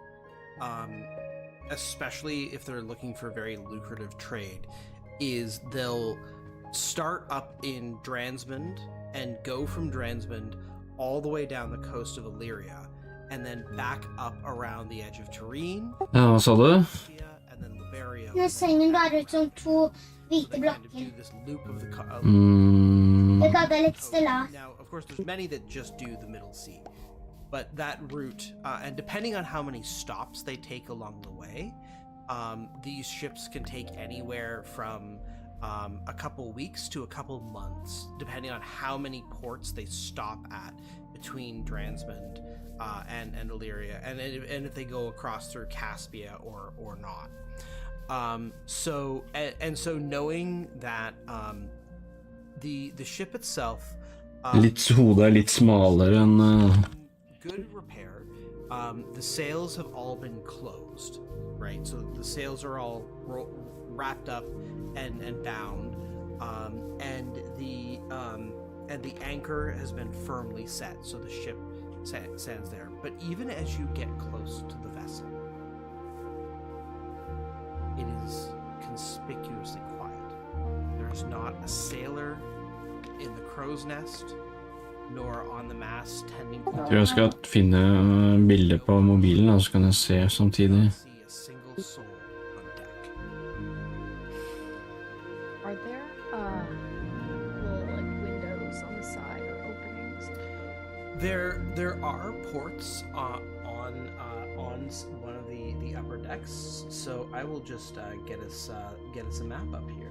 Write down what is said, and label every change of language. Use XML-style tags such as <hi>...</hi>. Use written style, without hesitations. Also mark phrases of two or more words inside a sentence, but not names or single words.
<en>especially if they're looking for very lucrative trade, is they'll start up in Dransmond and go from Dransmond all the way down the coast of Illyria, and then back up around the edge of Tureen,</en> <no>Ja, hva sa du?</no> <en>and then Liberio.</en> <no>Når sengen bare ut som to hvite</no> <en>They kind of do</en> <no>blokker.</no> <en>this loop of the</en> <no>Det ga deg litt stillas.</no> <en>Now, of course, there's many that just do the Middle Sea, but that route, and depending on how many stops they take along the way, these ships can take anywhere from a couple weeks to a couple months, depending on how many ports they stop at between Dransmond and Illyria, and if they go across through Caspia or not. So knowing that the ship itself</en> <no>Hodet er litt smalere enn</no> <en>good repair. The sails have all been closed, right? So the sails are all wrapped up and bound, and the anchor has been firmly set, so the ship stands there. But even as you get close to the vessel, it is conspicuously quiet. There is not a sailor in the crow's nest, nor on the mast tending to</en> <no>Jeg tror jeg skal finne bildet på mobilen, da, så kan jeg se samtidig.</no> <en>see a single soul on deck. Are there little like windows on the side or openings? There are ports on one of the upper decks, so I will just get us a map up here.</en>